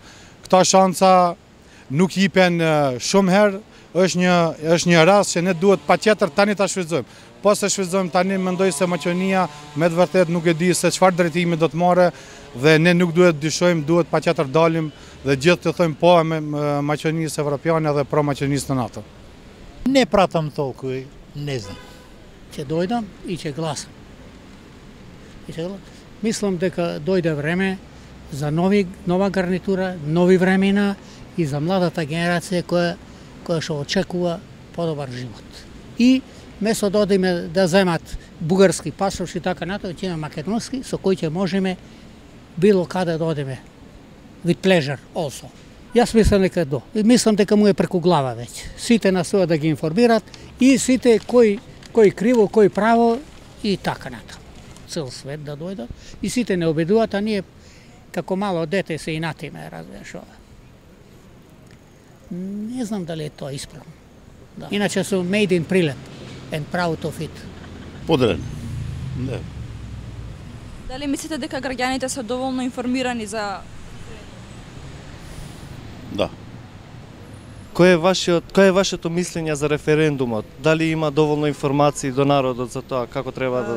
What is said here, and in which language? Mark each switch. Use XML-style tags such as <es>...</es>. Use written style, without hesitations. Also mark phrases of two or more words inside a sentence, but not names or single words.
<sq>Këta shansa nuk jipen shumë herë, është një rast që ne duhet patjetër tani ta shfrytëzojmë. Po se shfrytëzojmë tani, mendoj se Maqedonia me të vërtetë nuk e di se çfarë drejtimi do të marrë dhe ne nuk duhet dyshojmë, duhet patjetër dalim dhe gjithë të thojmë po me Maqedonisë evropiane dhe pro Maqedonisë në NATO.</sq> <mk>Не пратам толкова, не знам. Ќе дојдам и ќе гласам. Мислам дека дојде време за нова гарнитура, нови времена и за младата генерација која што очекува подобар живот. И место да одиме да земат бугарски пасош и така натаму, ќе имаме македонски со кој ќе можеме било каде да одиме.</mk> <en>With pleasure also.</en> <mk>Јас мислам дека мислам дека му е преку глава веќе. Сите настојат да ги информират и сите кој криво, кој право и така натаму. Цел свет да дојдат и сите не обидуваат, а ние како мало дете се инатиме, разбираш ова. Не знам дали е тоа исправно. Да. Иначе сум</mk> <en>made in Прилеп and proud of it.</en> <mk>Поделен. Не. Дали мислите дека граѓаните се доволно информирани за... Да. Кое е вашето мислење за референдумот? Дали има доволно информации до народот за тоа како треба да...</mk>